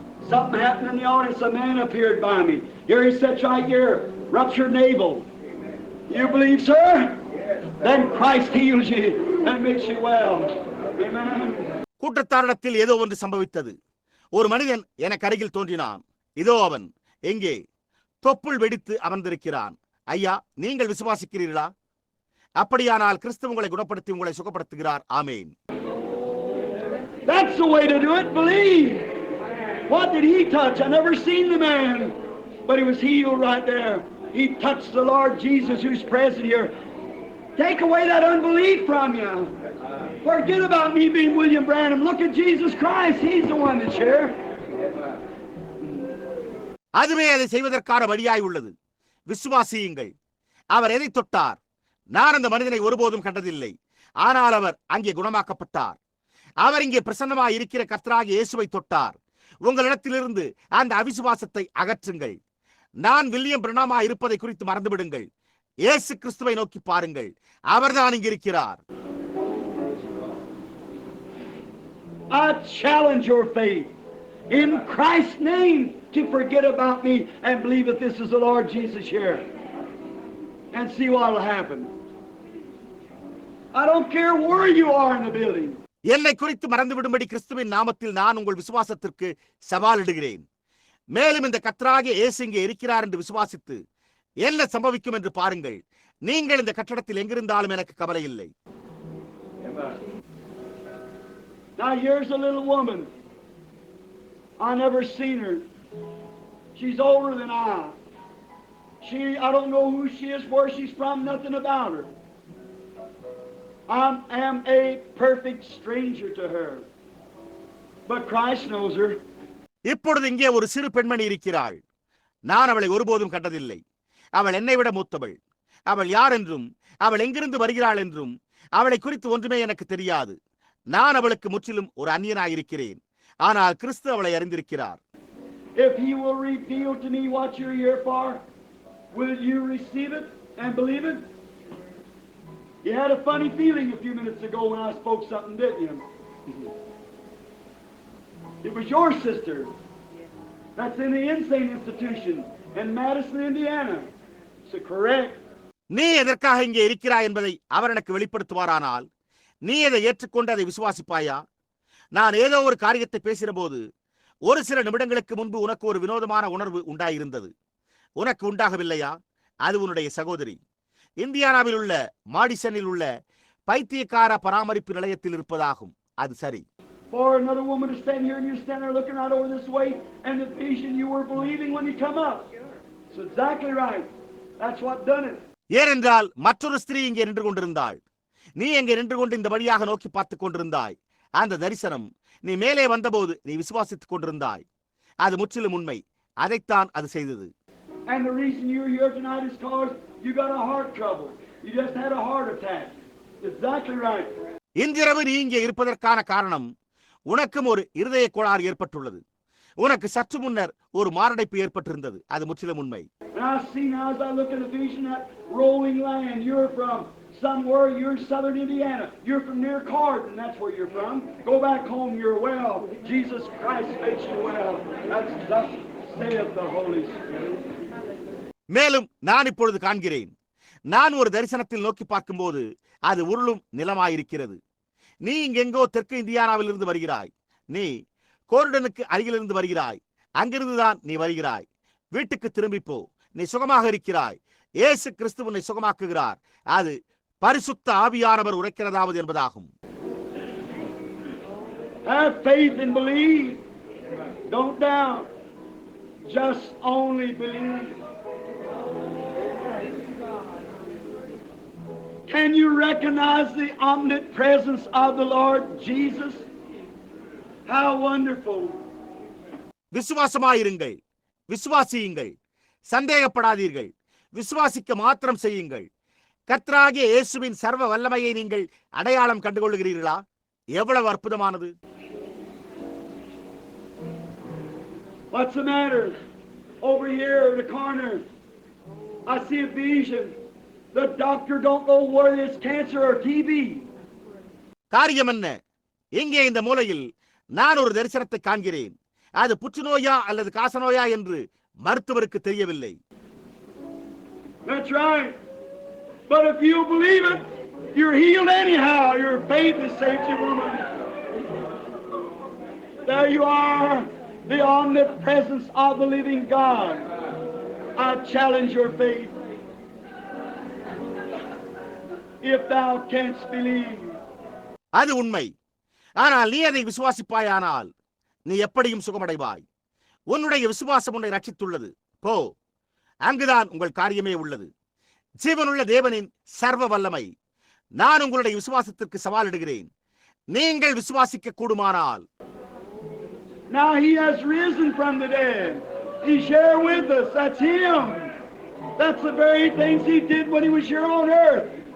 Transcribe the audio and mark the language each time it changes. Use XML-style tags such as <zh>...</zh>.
<en>Something happened in the audience. A man appeared by me. Here he sits right here, ruptured navel. You believe, sir? Then Christ heals you and makes you well. Amen.</en> <ta>கூட்டத்தாரிடத்தில் ஏதோ ஒன்று சம்பவித்தது. ஒரு மனிதன் எனக்கு அருகில் தோன்றினான். இதோ அவன் எங்கே தொப்புள் வெடித்து அமர்ந்திருக்கிறான். ஐயா, நீங்கள் விசுவாசிக்கிறீர்களா? அப்படியானால் கிறிஸ்து உங்களை குணப்படுத்தி உங்களை சுகப்படுத்துகிறார். ஆமேன்.</ta> <en>That's the way to do it. Believe. What did he touch? I never seen the man, but he was healed right there. He touched the Lord Jesus who's present here. Take away that unbelief from you. Forget about me being William Branham. Look at Jesus Christ. He's the one that's here.</en> <ta>அதுவே அதை செய்வதற்கான வழியாய் உள்ளது. விசுவாசியுங்கள். அவர் எதை தொட்டார்? நான் அந்த மனிதனை ஒருபோதும் கண்டதில்லை. ஆனால் அவர் அங்கே குணமாக்கப்பட்டார். அவர் இங்கே பிரசன்னமாய் இருக்கிற கர்த்தராகிய இயேசுவை தொட்டார். உங்களிடத்திலிருந்து அந்த அவிசுவாசத்தை அகற்றுங்கள். நான் வில்லியம் பிரணாமா இருப்பதை குறித்து மறந்துவிடுங்கள். இயேசு கிறிஸ்துவை நோக்கி பாருங்கள். அவர்தான் இங்கு இருக்கிறார்.</ta> <en>I challenge your faith in Christ's name to forget about me and believe that this is the Lord Jesus here and see what will happen. I don't care where you are in the building.</en> <ta>என்னை குறித்து மறந்துவிடும்படி கிறிஸ்துவின் நாமத்தில் நான் உங்கள் விசுவாசத்திற்கு சவாலிடுகிறேன். மேலும் இந்த கர்த்தராகிய இயேசு இங்கே இருக்கிறார் என்று விசுவாசித்து என்ன சம்பவிக்கும் என்று பாருங்கள். நீங்கள் இந்த கட்டடத்தில் எங்கிருந்தாலும் எனக்கு கவலை இல்லை.</ta> <en>Now here's a little woman. I never seen her. She's older than I. I don't know who she is, where she's from, nothing about her. I am a perfect stranger to her. But Christ knows her.</en> <ta>இப்பொழுது இங்கே ஒரு சிறு பெண்மணி இருக்கிறாள். நான் அவளை ஒருபோதும் கண்டதில்லை. அவள் என்னை விட மூத்தவள். அவள் யார் என்றும் அவள் எங்கிருந்து வருகிறாள் என்றும் அவளை குறித்து ஒன்றுமே எனக்கு தெரியாது. நான் அவளுக்கு முற்றிலும் ஒரு அந்நியனாயிருக்கிறேன். ஆனால் கிறிஸ்து அவளை அறிந்திருக்கிறார்.</ta> <en>If he will reveal to me what you're here for, will you receive it and believe it? You had a funny feeling a few minutes ago when I spoke something, didn't you? It was your sister. That's in the insane institution in Madison, Indiana. So correct.</en> <ta>நீ எதற்காக இங்கே இருக்கிறாய் என்பதை அவர் எனக்கு வெளிப்படுத்துவாரானால் நீ அதை ஏற்றுக்கொண்டு அதை விசுவாசிப்பாயா? நான் ஏதோ ஒரு காரியத்தை பேசின போது ஒரு சில நிமிடங்களுக்கு முன்பு உனக்கு ஒரு வினோதமான உணர்வு உண்டாயிருந்தது. உனக்கு உண்டாகவில்லையா? அது உன்னுடைய சகோதரி இந்தியானாவில் உள்ள மாடிசனில் உள்ள பைத்தியக்கார பராமரிப்பு நிலையத்தில் இருப்பதாகும். அது சரி.</ta> <en>For another woman to stand here and you stand there looking out over this way and the vision you were believing when you come up. It's exactly right. That's what done it.</en> <ta>ஏனென்றால் மற்றொரு ஸ்திரீ இங்கே நின்று கொண்டிருந்தாள். நீ எங்கே நின்று கொண்டு இந்த வழியாக நோக்கி பார்த்துக் கொண்டிருந்தாய். அந்த தரிசனம் நீ மேலே வந்தபோது நீ விசுவாசித்துக் கொண்டிருந்தாய். அது முற்றிலும் உண்மை. அதைத்தான் அது செய்தது.</ta> <en>And the reason you're here tonight is because you got a heart trouble. You just had a heart attack. Exactly right.</en> <ta>இன்றிரவு நீ இங்கே இருப்பதற்கான காரணம் உனக்கும் ஒரு இருதய கோளாறு ஏற்பட்டுள்ளது. உனக்கு சற்று முன்னர் ஒரு மாரடைப்பு ஏற்பட்டிருந்தது. அது முற்றிலும் உண்மை.</ta> <en>And I see now as I look at the vision that rolling land you're from somewhere, you're in southern Indiana. You're from near Cardin, that's where you're from. Go back home, you're well. Jesus Christ makes you well. That's thus saith the Holy Spirit.</en> <ta>மேலும் நான் இப்பொழுது காண்கிறேன். நான் ஒரு தரிசனத்தில் நோக்கி பார்க்கும்போது அது உருளும் நிலமாயிருக்கிறது. நீ இங்கெங்கோ தெற்கு இந்தியானாவில் இருந்து வருகிறாய். நீ கோர்டனுக்கு அருகிலிருந்து வருகிறாய். அங்கிருந்துதான் நீ வருகிறாய். வீட்டுக்கு திரும்பி போ. நீ சுகமாக இருக்கிறாய். இயேசு கிறிஸ்து உன்னை சுகமாக்குகிறார். அது பரிசுத்த ஆவியானவர் உரைக்கிறதாவது என்பதாகும்.</ta> <en>Have faith and believe. Don't doubt. Just only believe. Can you recognize the omnipresent presence of the Lord Jesus? How wonderful.</en> <ta>விசுவாசமாயிருங்கள். விசுவாசியுங்கள், சந்தேகப்படாதீர்கள், விசுவாசிக்க மாத்திரம் செய்யுங்கள். கர்த்தராகிய இயேசுவின் சர்வ வல்லமையை நீங்கள் அடையாளம் கண்டுகொள்கிறீர்களா? எவ்வளவு அற்புதமானது!</ta> <en>What's the matter? Over here in the corner, I see a vision. The doctor don't know whether it's cancer or TB.</en> <ta>காரியம் என்ன? எங்கே இந்த மூலையில் நான் ஒரு தரிசனத்தை காண்கிறேன். அது புற்றுநோயா அல்லது காசநோயா என்று மருத்துவருக்கு தெரியவில்லை.</ta> <en>That's right. But if you believe it, you're healed anyhow. Your faith has saved you, woman. There you are, the omnipresence of the living God. I challenge your faith. If thou canst believe.</en> <ta>அது உண்மை. ஆனால் நீ அதை விசுவாசிப்பாயானால் நீ எப்படியும் சுகமடைவாய். உன்னுடைய விசுவாசம் உன்னை ரட்சித்துள்ளது. போ, அங்குதான் உங்கள் காரியமே உள்ளது. ஜீவனுள்ள தேவனின் சர்வ வல்லமை. நான் உங்களுடைய விசுவாசத்திற்கு சவாலிடுகிறேன். நீங்கள் விசுவாசிக்க கூடுமானால்.</ta> <en>Now he has risen from the dead. He's here with us. That's him. That's the very things he did when he was here on earth.</en>